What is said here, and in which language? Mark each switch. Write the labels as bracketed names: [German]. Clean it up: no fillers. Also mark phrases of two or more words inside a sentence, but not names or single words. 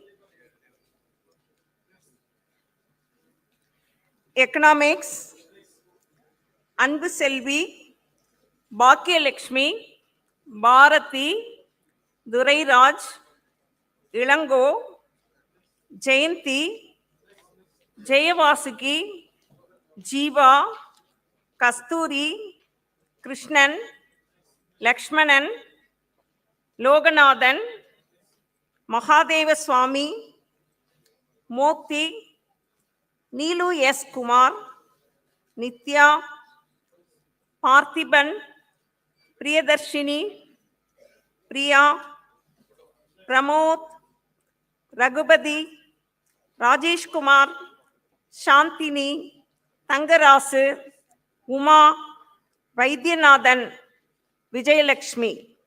[Tamil] எக்கனாமிக்ஸ், அன்பு செல்வி, பாக்கியலட்சுமி, பாரதி, துரைராஜ், இளங்கோ, ஜெயந்தி, ஜெயவாசுகி, ஜீவா, கஸ்தூரி, கிருஷ்ணன், லக்ஷ்மணன், லோகநாதன், Mahadeva Swami, Mokti, Neelu S. Kumar, Nitya, Parthiban, Priyadarshini, Priya, Pramod, Raghupati, Rajesh Kumar, Shantini, Tangarasu, Uma, Vaidyanathan, Vijayalakshmi.